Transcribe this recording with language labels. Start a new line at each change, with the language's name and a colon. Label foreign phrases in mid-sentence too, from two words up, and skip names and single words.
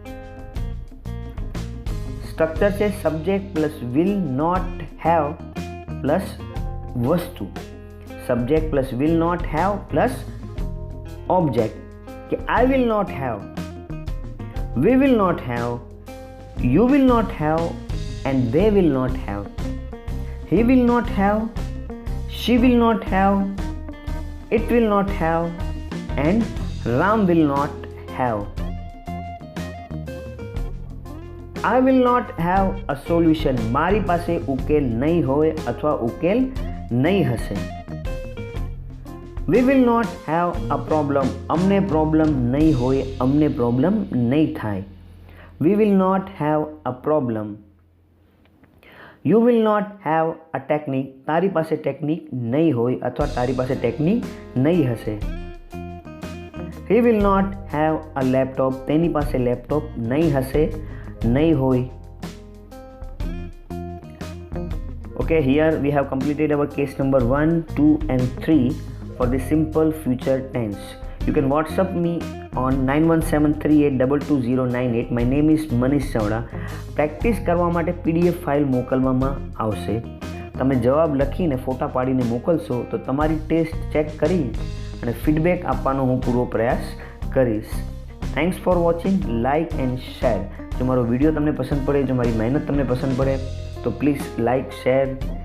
English: structure છે subject plus will not have plus વસ્તુ. subject plus will not have plus object. કે I will not have, we will not have, You will not have and they will not have. He will not have, she will not have, it will not have, and Ram will not have. I will not have a solution.
Gujarati: મારી પાસે ઉકેલ નહીં હોય અથવા ઉકેલ નહીં હશે.
English: We will not have a problem.
Gujarati: અમને પ્રોબ્લેમ નહીં હોય, અમને પ્રોબ્લેમ નહીં થાય.
English: We will not have a problem. You will not have a technique.
Gujarati: તારી પાસે ટેકનિક નહીં હોય અથવા તારી પાસે ટેકનિક નહીં હશે.
English: He will not have a laptop.
Gujarati: તેની પાસે લેપટોપ નહીં હશે, નહીં હોય.
English: Okay, here we have completed our case number 1, 2 and 3 for the simple future tense. You can WhatsApp me on 9173822098. My name is Manish Chavda.
Gujarati: પ્રેક્ટિસ કરવા માટે
English: PDF file
Gujarati: મોકલવામાં આવશે. તમે જવાબ લખીને ફોટા પાડીને મોકલશો તો તમારી ટેસ્ટ ચેક કરી અને ફીડબેક આપવાનો હું પૂરો પ્રયાસ કરીશ.
English: thanks for watching. like and share.
Gujarati: જો મારો વિડીયો તમને પસંદ પડે, જો મારી મહેનત તમને પસંદ પડે તો
English: please like share
Gujarati: આપજો.